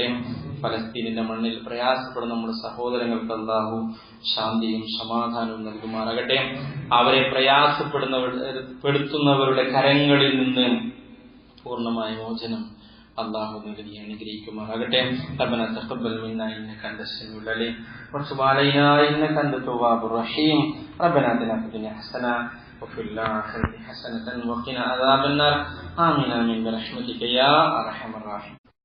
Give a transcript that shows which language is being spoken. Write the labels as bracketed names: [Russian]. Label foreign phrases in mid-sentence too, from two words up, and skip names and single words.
[Malayalam] ഫലസ്തീനിന്റെ മണ്ണിൽ പ്രയാസപ്പെടുന്ന നമ്മുടെ സഹോദരങ്ങൾക്ക് അല്ലാഹു ശാന്തിയും സമാധാനവും നൽകുമാറാകട്ടെ. അവരെ പ്രയാസപ്പെടുത്തുന്നവരുടെ കരങ്ങളിൽ നിന്ന് പൂർണ്ണമായ മോചനം അല്ലാഹു നൽകി അനുഗ്രഹിക്കുമാറാകട്ടെ. [Arabic] ربنا تقبل منا انك انت السميع العليم وتب علينا انك انت التواب الرحيم. ربنا آتنا في الدنيا حسنة وفي الآخرة حسنة وقنا عذاب النار. آمين آمين برحمتك يا أرحم الراحمين.